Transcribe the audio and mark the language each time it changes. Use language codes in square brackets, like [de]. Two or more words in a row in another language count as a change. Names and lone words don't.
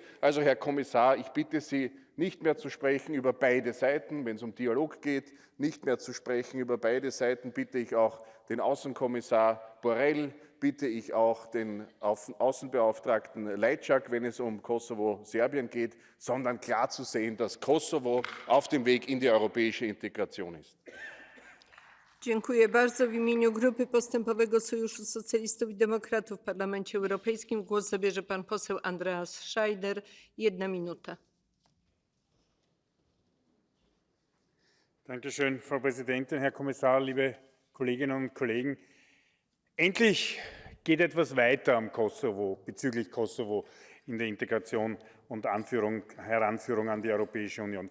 [de] Also, Herr Kommissar, ich bitte Sie, nicht mehr zu sprechen über beide Seiten, wenn es um Dialog geht, nicht mehr zu sprechen über beide Seiten, bitte ich auch den Außenkommissar Borrell, bitte ich auch den Außenbeauftragten Lajčák, wenn es um Kosovo-Serbien geht, sondern klar zu sehen, dass Kosovo auf dem Weg in die europäische Integration ist. [pl] Dziękuję bardzo. W imieniu Grupy Postępowego Sojuszu Socjalistów i Demokratów w Parlamencie Europejskim głos zabierze pan poseł Andreas Scheider. 1 minuta. [de] Dankeschön, Frau Präsidentin, Herr Kommissar, liebe Kolleginnen und Kollegen. Endlich geht etwas weiter am Kosovo, bezüglich Kosovo in der Integration und Heranführung an die Europäische Union.